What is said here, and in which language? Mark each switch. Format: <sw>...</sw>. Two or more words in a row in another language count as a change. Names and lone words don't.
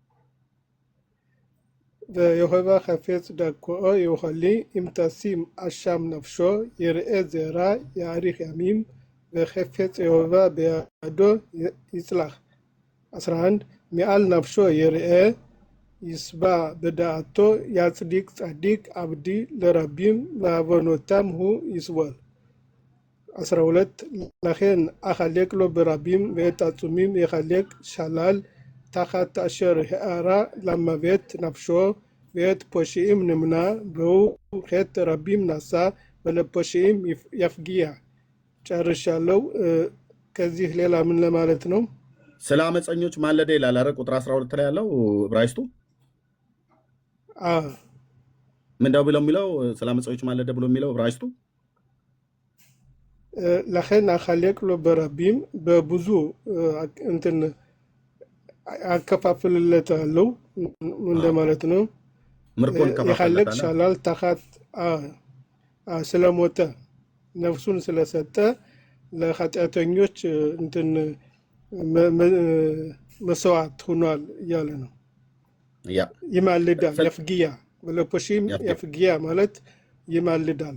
<he>ויהוה חפץ דכאו החלי אם תשים אשם נפשו יראה זרע יאריך ימים וחפץ יהוה בידו יצלח 11 מעמל נפשו יראה ישבע בדעתו יצדיק צדיק עבדי לרבים ועונתם הוא יסבל 12 לכן אחלק לו ברבים ואת עצומים יחלק שלל תחת אשר הערה למוות נפשו ואת פושעים נמנע והוא חטא רבים נשא ולפושעים יפגיע</he> <am>ጨርሻለሁ። ከዚህ ሌላ ምን ለማለት ነው? ስለ አመፀኞች ማለደ ይላል አይደል? ቁጥር 12 ላይ ያለው ዕብራይስጡ ምንድነው ብለው የሚለው? ስለ አመፀኞች ማለደ ብሎ የሚለው ዕብራይስጡ</am> <he>לכן אחלק לו ברבים</he> <am>በብዙ እንትን አከፋፍልለታለሁ እንደማለት ነው። ምርኮን</am> <he>יחלק שלל תחת</he> <am>ስለሞተ ነፍሱን ስለሰጠ ለኃጢአተኞች እንትን መስዋዕት ሆኗል እያለ ነው። ይማልዳል።</am> <he>יפגיע לפושעים יפגיע</he> <am>ማለት ይማልዳል።</am>